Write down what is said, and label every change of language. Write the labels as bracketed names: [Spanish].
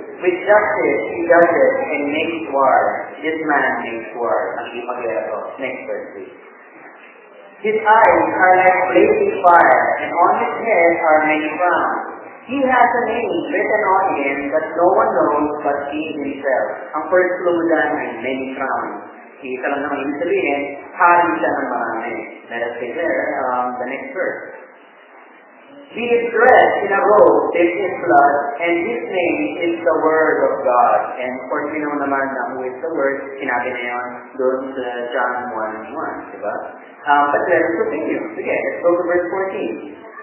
[English] With justice he judges and makes war. This man makes war. Next verse, please. His eyes are like blazing fire, and on his head are many crowns. He has a name written on him that no one knows but he himself. [Filipino] Ang [English] first clue [Filipino] dyan ay [English] many crowns. [Filipino] Isa lang naman ibig sabihin, hari siya ng marami. [English] Let us say there, the next verse. He is dressed in a robe dipped in blood, and his name is the Word of God. And of course, we know [Filipino] naman na [English] who is the Word, [Filipino] sinabi na yun doon sa [English] John 1:1, diba? But let us continue. Again, let's go to verse 14.